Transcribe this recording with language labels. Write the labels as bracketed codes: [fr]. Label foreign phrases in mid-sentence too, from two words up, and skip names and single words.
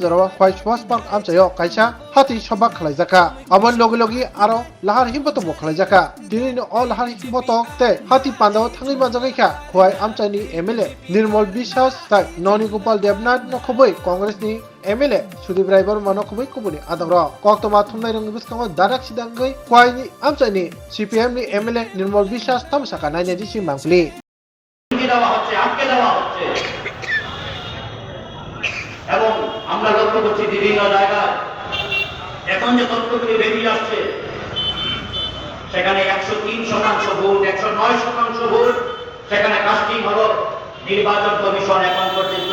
[trp] Jarawa White Force Park Amchayo Kaisa Hati Sabak Khlaijaka Amon Logi Aro Lahar Himboto Khlaijaka Dini all Lahar Himboto Te Hati Pandao Thangi Manjagaika Khwai Amchani MLA Nirmal Bishas Tai Noni Gopal Devnath no Khoboi Congress ni MLA Sudip Rai Barma no Khoboi Kubuni Adangro Koktoma Thumnai Rong Biskango Darak Sidangai Khwai ni Amchani CPM ni MLA Nirmal Bishas Tamsaka Nanya Disi Mangli [bn] এবং আমরা লক্ষ্য করছি বিভিন্ন জায়গায় এখন যে তথ্যগুলি বেরিয়ে আসছে সেখানে 103% ভোট 109% ভোট সেখানে কাস্টিং হলো নির্বাচন কমিশন এখন পর্যন্ত